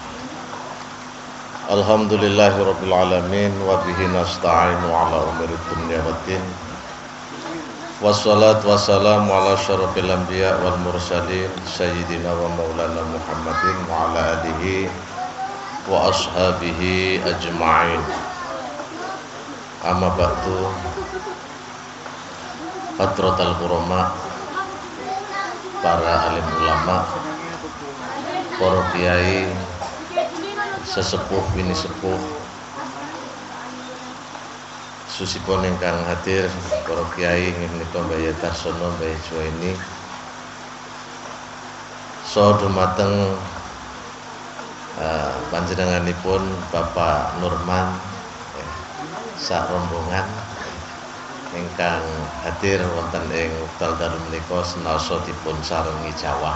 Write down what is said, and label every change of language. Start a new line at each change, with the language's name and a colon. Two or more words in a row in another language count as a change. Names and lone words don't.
Arabic: الحمد لله رب العالمين وبه نستعين على أمور الدنيا والدين. والصلاة والسلام على أشرف الأنبياء والمرسلين سيدنا ومولانا محمد وعلى آله وأصحابه أجمعين. أما بعد, حضرة الكرماء,
Javanese: para alim ulama, para kiai, sesepuh bini sepuh, susipun ingkang hadir, para kiai menika Mbah Tarsono, Mbah Juwaini, saha dumateng panjenenganipun Bapak Nurman sak rombongan ingkang hadir wonten ing wekdal dalu menika senasa dipun sarengi jawah.